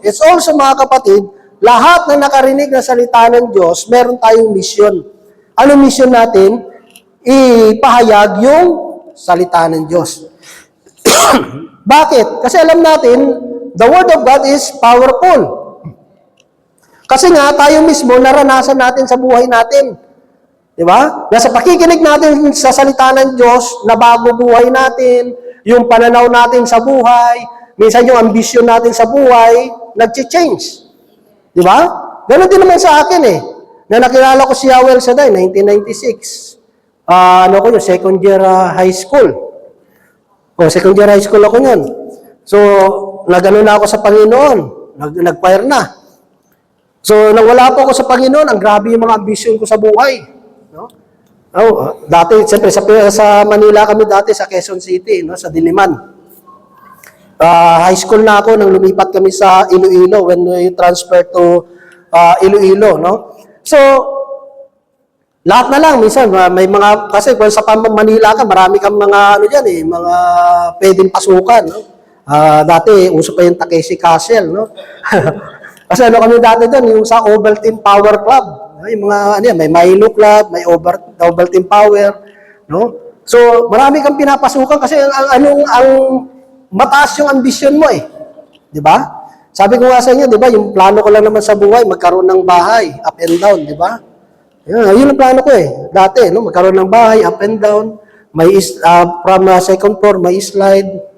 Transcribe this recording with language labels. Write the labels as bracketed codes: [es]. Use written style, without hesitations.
[tl] It's also mga kapatid, lahat na nakarinig ng salita ng Diyos, meron tayong mission. Anong mission natin? Ipahayag yung salita ng Diyos. Bakit? Kasi alam natin, [en] the Word of God is powerful. [tl] Kasi nga, tayo mismo, naranasan natin sa buhay natin. Di ba? Nasa pakikinig natin sa salita ng Diyos, nabago buhay natin, yung pananaw natin sa buhay, minsan yung ambisyon natin sa buhay, nag-change. Di ba? Ganon din naman sa akin eh. Na nakilala ko si Yawel Saday, 1996. Yung second year high school. Second year high school ako yun. So, nag-ano na ako sa Panginoon. Nag-choir na. So, nang wala po ako sa Panginoon, ang grabe yung mga ambisyon ko sa buhay. No? Dati, siyempre, sa Manila kami dati, sa Quezon City, no? Sa Diliman. High school na ako nang lumipat kami sa Iloilo [en] when we transferred to Iloilo. [tl] No? So, lahat na lang, minsan, may mga, kasi kung sa Manila ka, marami kang mga, mga pwedeng pasukan. No? Dati, uso pa yung Takeshi Castle, no? Kasi kami dati doon, yung sa Ovaltine Power Club. Yung mga, may Milo Club, may Ovaltine Power, no? So, marami kang pinapasukan kasi ang mataas yung ambisyon mo eh. Di ba? Sabi ko nga sa inyo, di ba, yung plano ko lang naman sa buhay, magkaroon ng bahay, up and down, di ba? Yun ang plano ko eh. Dati, no, magkaroon ng bahay, up and down, may from second floor, may slide.